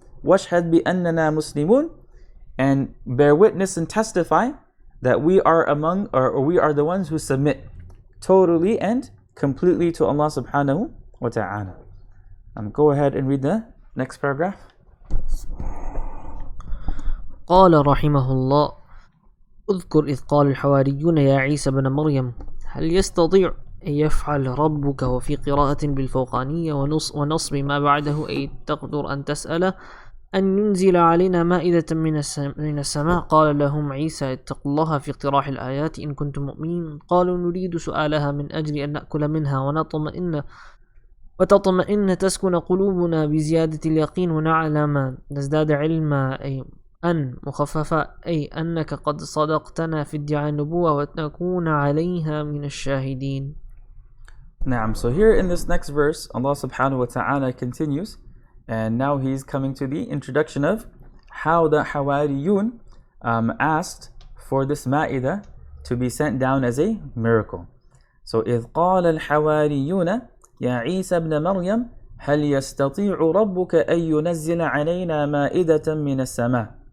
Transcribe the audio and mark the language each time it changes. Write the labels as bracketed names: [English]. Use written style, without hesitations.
[Arabic] وَاشْهَدْ بِأَنَّنَا مُسْلِمُونَ, [English] and bear witness and testify that we are among, or we are the ones who submit totally and completely to Allah subhanahu wa ta'ala. Go ahead and read the next paragraph. [Arabic] قال رحمه الله: اذكر إذ قال الحواريون يا عيسى بن مريم هل يستطيع أن يفعل ربك، وفي قراءة بالفوقانية ونصب ما بعده أي تقدر أن تسأل أن ينزل علينا مائدة من السماء. قال لهم عيسى اتقوا الله في اقتراح الآيات إن كنتم مؤمنين. قالوا نريد سؤالها من أجل أن نأكل منها وتطمئن تسكن قلوبنا بزيادة اليقين ونعلم نزداد علما، أي أن مخففة، أي أنك قد صدقتنا في ادعاء النبوة وتكون عليها من الشاهدين. Naam. [English] So here in this next verse, Allah subhanahu wa ta'ala continues, and now he's coming to the introduction of how the Hawariyun asked for this Ma'idah to be sent down as a miracle. [Arabic] So إِذْ قَالَ الْحَوَارِيُّونَ يَا عِيسَى ابْنَ مَرْيَمَ هَلْ يَسْتَطِيعُ رَبُّكَ أَن يُنَزِّلَ عَلَيْنَا مَائِدَةً مِنَ السَّمَاءِ.